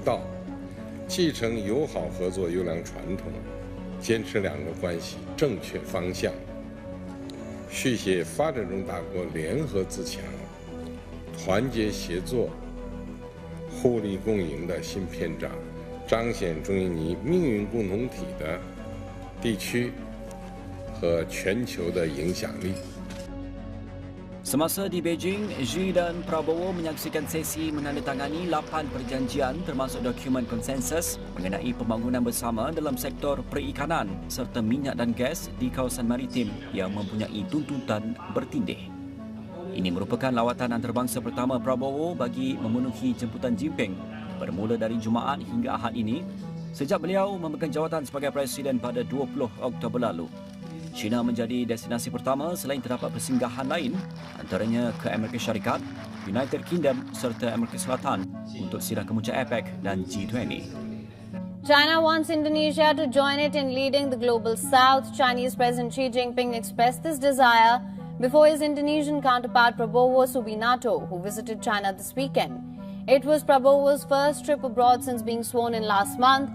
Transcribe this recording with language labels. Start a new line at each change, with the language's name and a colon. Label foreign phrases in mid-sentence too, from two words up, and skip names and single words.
Chinese: 道，继承友好合作优良传统，坚持两国关系正确方向，续写发展中大国联合自强、团结协作、互利共赢的新篇章，彰显中印尼命运共同体的地区和全球的影响力。
Malay: Semasa di Beijing, Xi dan Prabowo menyaksikan sesi menandatangani 8 perjanjian termasuk dokumen konsensus mengenai pembangunan bersama dalam sektor perikanan serta minyak dan gas di kawasan maritim yang mempunyai tuntutan bertindih. Ini merupakan lawatan antarabangsa pertama Prabowo bagi memenuhi jemputan Jinping bermula dari Jumaat hingga Ahad ini sejak beliau memegang jawatan sebagai Presiden pada 20 Oktober lalu. China menjadi destinasi pertama selain terdapat persinggahan lain antaranya ke Amerika Syarikat, United Kingdom serta Amerika Selatan untuk sidang kemuncak APEC dan G20.
English: China wants Indonesia to join it in leading the Global South. Chinese President Xi Jinping expressed this desire before his Indonesian counterpart Prabowo Subianto, who visited China this weekend. It was Prabowo's first trip abroad since being sworn in last month.